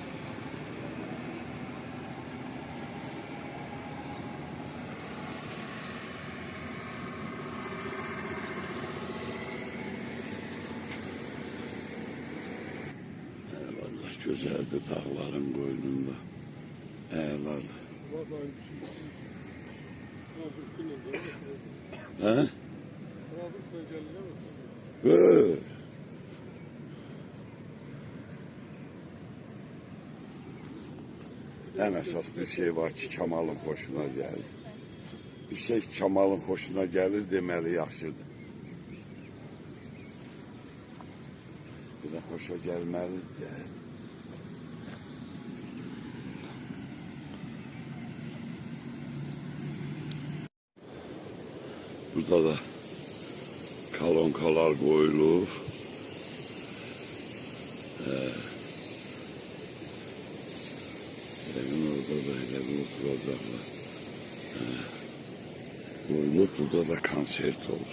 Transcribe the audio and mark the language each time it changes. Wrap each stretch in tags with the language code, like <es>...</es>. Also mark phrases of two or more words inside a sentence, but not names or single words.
<az>Vallahi güzeldi dağların qoynunda. Əladır. Hə?</az> <tr>En esas bir şey var ki Kemal'ın hoşuna geldi. Bir şey Kemal'ın hoşuna gelir</tr> <az>deməli yaxşıdır.</az> <tr>Bir de hoşa gelməlidir de.</tr> <az>Burada da kalonkalar qoyulur. Evin orada da elə bir oturacaqlar. Qoyulur, burada da konsert olur.</az>